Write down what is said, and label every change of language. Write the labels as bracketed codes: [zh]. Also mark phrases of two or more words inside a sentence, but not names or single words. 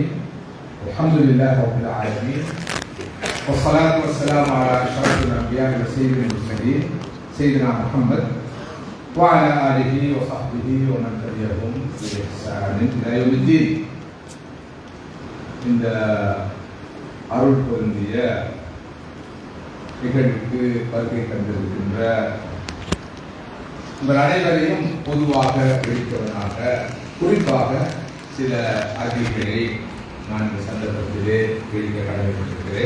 [ar] الحمد لله رب العالمين، والصلاة والسلام على أشرف الأنبياء وسيد المرسلين سيدنا محمد وعلى آله وصحبه ومن تبعهم بإحسان إلى يوم الدين. [ta] இந்த அருள் பொருந்திய நிகழ்வுக்கு வருகை தந்திருக்கின்ற உங்கள் அனைவரையும் பொதுவாக விழித்தவனாக குறிப்பாக சில அறிக்கைகளை நான் இந்த சந்தர்ப்பத்திலே வெளியிட கடமைப்பட்டிருக்கிறேன்.